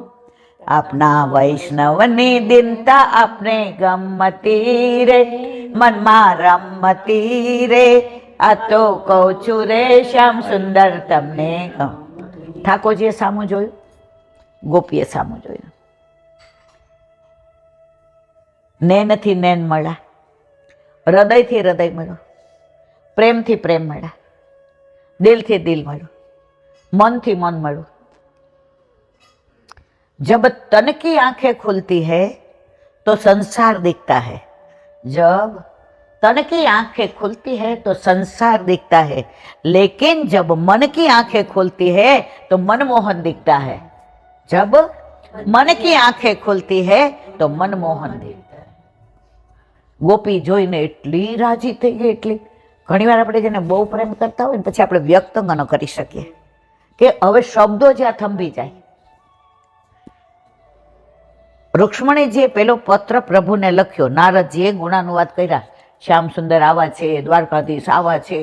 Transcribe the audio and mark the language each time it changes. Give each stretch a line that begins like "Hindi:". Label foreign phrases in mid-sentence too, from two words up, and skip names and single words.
Gujarati: આપના વૈષ્ણવની દિનતા આપને ગમતી રે, મનમાં રમતી રે, આ તો કહું છું રે શ્યામ સુંદર તમને ગમ. ઠાકોરજીએ સામું જોયું, ગોપીએ સામું જોયું. નૈનથી નૈન મળ્યા, હૃદયથી હૃદય મળ્યો, પ્રેમથી પ્રેમ મળ્યા, દિલથી દિલ મળ્યું, मनથી मन મળ્યું.
Hindi: जब तन की आंखें खुलती है तो संसार दिखता है, जब तन की आंखें खुलती है तो संसार दिखता है, लेकिन जब मन की आंखें खुलती है तो मनमोहन दिखता है. जब मन की आंखें खुलती है तो मनमोहन दिखता है.
Gujarati: ગોપી જોઈને એટલી રાજી થઈ ગઈ, એટલી. ઘણીવાર આપણે જેને બહુ પ્રેમ કરતા હોય ને પછી આપણે વ્યક્ત ન કરી શકીએ કે હવે શબ્દો જ્યાં થંભી જાય. રૂક્ષ્મણીજીએ પેલો પત્ર પ્રભુને લખ્યો, નારદજીએ ગુણાનુવાદ કર્યા, શ્યામ સુંદર આવા છે, દ્વારકાધીશ આવા છે.